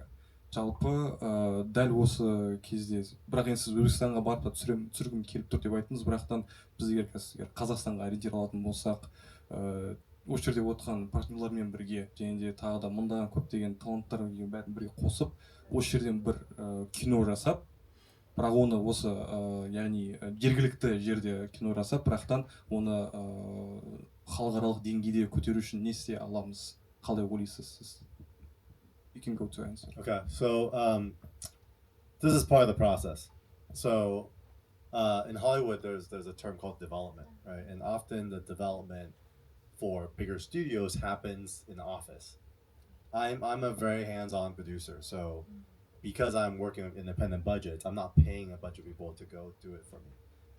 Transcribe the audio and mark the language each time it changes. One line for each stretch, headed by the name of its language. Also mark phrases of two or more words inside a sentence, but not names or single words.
Kazakh: Жалпы дәл осы кезде, бірақ енді сіз Өзбекстанға барып та түсіргім келіп тұр деп айттыңыз, бірақтан біз егер Қазақстанға ориентировалатын болсақ, осы жерде отырған партнерлармен бірге, және де тағы да мыңдаған көптеген таланттардың бәрін бірге қосып, осы жерден бір кино жасап, бірақ оны осы яғни жергілікті жерде кино жасап, бірақтан оны халықаралық деңгейде көтеру үшін не істей аламыз? Қалай ойлайсыз сіз?
English: You can go to answer. Okay, so this is part of the process. So in Hollywood, there's a term called development, right? And often the development for bigger studios happens in the office. I'm a very hands-on producer, so because I'm working with independent budgets, I'm not paying a bunch of people to go do it for me.